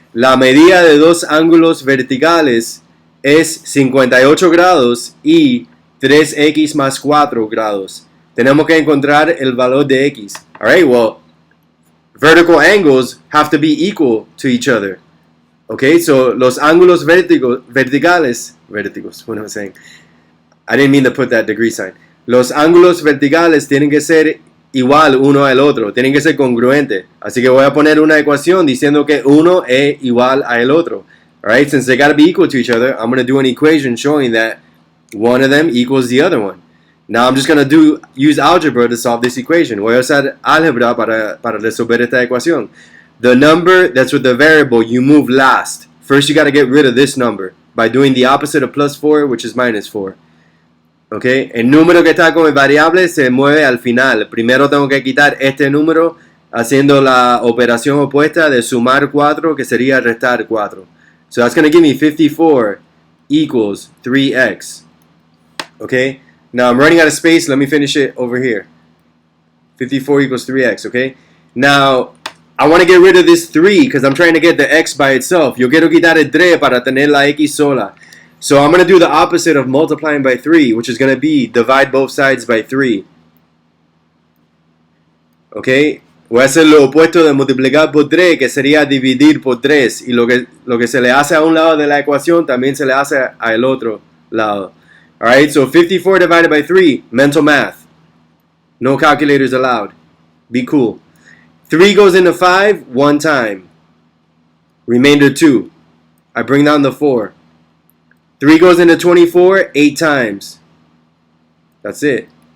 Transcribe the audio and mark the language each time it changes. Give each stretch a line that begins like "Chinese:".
Spanish: La medida de dos ángulos verticales es 58 grados y 3x más 4 grados. Tenemos que encontrar el valor de x.
English: Alright, well, vertical angles have to be equal to each other. Okay, so
Spanish: los ángulos verticales,
English: what am I saying? I didn't mean to put that degree sign.
Spanish: Los ángulos verticales tienen que ser igual uno al otro, tienen que ser congruentes. Así que voy a poner una ecuación diciendo que uno es igual al otro.
English: Alright, since they got to be equal to each other, I'm going to do an equation showing that one of them equals the other one. Now I'm just going to use algebra to solve this equation.
Spanish: Voy a usar álgebra para resolver esta ecuación.
English: The number that's with the variable you move last. First you got to get rid of this number by doing the opposite of plus 4, which is minus 4.
Spanish: Okay, el número que está con el variable se mueve al final. Primero tengo que quitar este número haciendo la operación opuesta de sumar 4, que sería restar 4.
English: So that's going to give me 54 equals 3x. Okay, now I'm running out of space. Let me finish it over here. 54 equals 3x, okay? Now, I want to get rid of this 3 because I'm trying to get the x by itself.
Spanish: Yo quiero quitar el 3 para tener la x sola.
English: So I'm going to do the opposite of multiplying by 3, which is going to be divide both sides by 3. Okay?
Spanish: Voy a hacer lo opuesto de multiplicar por 3, que sería dividir por 3. Y lo que se le hace a un lado de la ecuación también se le hace al otro lado.
English: Alright, so 54 divided by 3, mental math. No calculators allowed. Be cool. 3 goes into 5 one time. Remainder 2. I bring down the 4. 3 goes into 24 8 times. That's it.